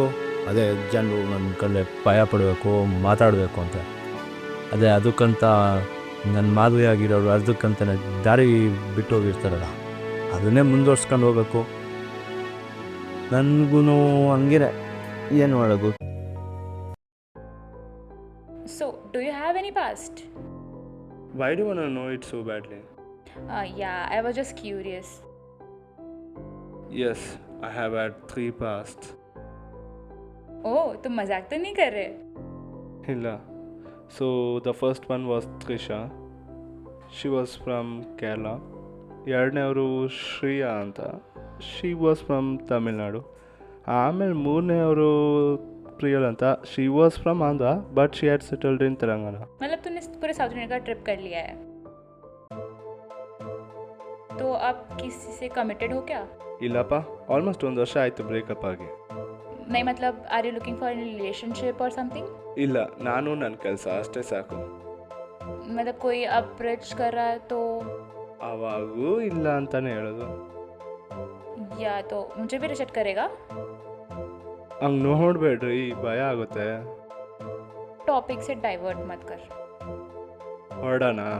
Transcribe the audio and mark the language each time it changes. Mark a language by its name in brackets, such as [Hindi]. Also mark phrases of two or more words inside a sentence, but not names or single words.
[Kannada] ಅದೇ ಜನರು ನನ್ನ ಕಂಡ್ರೆ ಭಯ ಪಡಬೇಕು, ಮಾತಾಡಬೇಕು ಅಂತ. ಅದೇ ಅದಕ್ಕಂತ ನನ್ನ ಮಾದರಿಯಾಗಿರೋರು ಅದಕ್ಕಂತ ದಾರಿ ಬಿಟ್ಟು ಹೋಗಿರ್ತಾರಲ್ಲ, ಅದನ್ನೇ ಮುಂದುವರ್ಸ್ಕೊಂಡು ಹೋಗ್ಬೇಕು. ನನಗೂ ಹಂಗೆ ಏನು ಮಾಡೋದು. [English] So, do you have any past? Why do you want to know it so badly? Yeah, I was just curious. Yes, I have had 3 pasts. [Hindi] Oh, तुम मजाक तो नहीं कर रहे? [Kannada] ಇಲ್ಲ. [English] So the first one was Trisha. She was from Kerala. [Kannada] ಎರಡನೇವರು ಶ್ರೇಯಾ ಅಂತ. [English] she was from [Kannada] ತಮಿಳ್ನಾಡು. ಆಮೇಲೆ ಮೂರನೇವರು ಪ್ರಿಯಲ್ ಅಂತ. [English] she was from Andhra but she had settled in Telangana. [Hindi] मतलब तूने पूरे [English] South India [Hindi] का ट्रिप कर लिया है, तो अब किसी से कमिटेड हो क्या? [Kannada] ಇಲ್ಲಪ್ಪ, ಆಲ್ಮೋಸ್ಟ್ 1 ವರ್ಷ ಆಯಿತು ಬ್ರೇಕಪ್ ಆಗಿ. [Hindi] नहीं मतलब [English] are you looking for an relationship [Hindi] और [English] समथिंग? [Kannada] ಇಲ್ಲ, ನಾನು ನನ್ನ ಕೆಲಸ ಅಷ್ಟೇ ಸಾಕು. [Hindi] मतलब कोई अप्रोच कर रहा है तो? [Kannada] ಅವಾಗೂ ಇಲ್ಲ ಅಂತಾನೆ ಹೇಳೋದು. [Hindi] या तो मुझे भी रिजेक्ट करेगा? [Kannada] ಹಂಗೆ ನೋಡಬೇಡ್ರಿ, ಭಯ ಆಗುತ್ತೆ. [Hindi] टॉपिक से डाइवर्ट मत कर. [Kannada] ಹೊರಡೋಣ.